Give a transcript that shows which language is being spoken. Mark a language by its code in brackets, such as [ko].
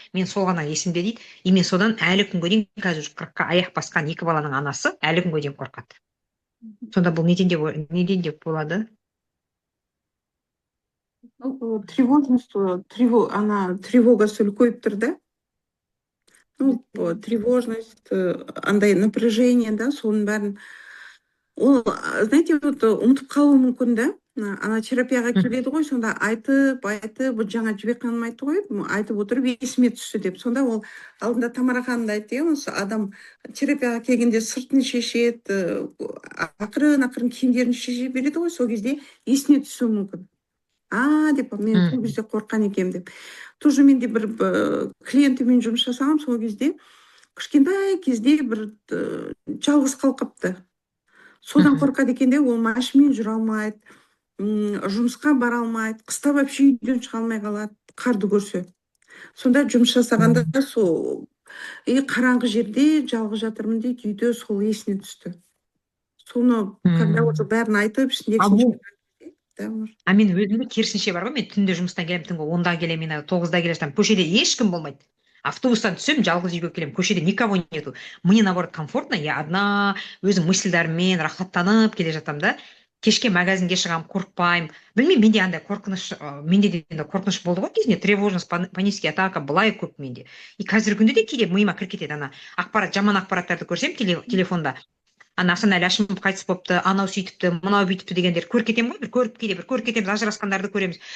[kk] Мен сол ғана есімде дейді. И мен содан әлі күнге дейін, қазір 40-қа аяқ басқан 2 баланың анасы әлі күнге дейін қорқады. Сонда бұл неден деп болады? Тревожность, тревогасы үлкейіп тұр да. Тревожность, андай напряжение, да, соның бәрін. Ол, знаете, ұмытып қалуы мүмкін да. Ана терапияға келеді ғой, сонда айтып, жаңа Жібек ханым айтты ғой, айтып отырып есіме түсті деп. Сонда ол алдында Тамара ханым да айтты, адам терапияға келгенде сыртын шешеді, ақырын киімдерін шеше береді ғой, сол кезде есіне түсуі мүмкін. Деп, мен сол кезде қорқан екем деп. Тоже менде бір клиентімен жұмыс жасағам, сол кезде кішкентай кезде бір жалғыз қалқапты. Содан қорқады екен де, ол машинамен жүре алмайды, жұмысқа бара алмайды, қыста вообще үйден шыға алмай қалады, қарды көрсе. Сонда жұмыс жасағанда сол қараңғы жерде жалғыз жатырмын дейді, үйде сол есіне түсті. Соны, [ru] когда уже [kk] бәрін айтып, ішіндегі мен өзімде керісінше бар ғой, мен түнде жұмыстан келемін, түнгі 10-да келемін, 9-да келе жатамын, көшеде ешкім болмайды. Автобустан түсем, жалғыз үйге келем, көшеде [ru] никого нету. Мне наоборот комфортно, я одна, [kk] өзім мысльдарыммен рахаттанып келе жатам да. Кешке магазинге шығам, қорықпаймын. Білмеймін, менде андай қорқыныш, менде де қорқыныш болды ғой кезінде, тревожность, панический атака былай көп менде. И қазіргі күнде де кейде миыма кіріп кетеді, ана жаман ақпараттарды көрсем телефонда. Асанәлі Әшімов қайтыс болыпты, анау сөйтіпті, мынау бүйтіпті дегендер көріп кетемін ғой, бір көріп кетеміз, ажырасқандарды көреміз.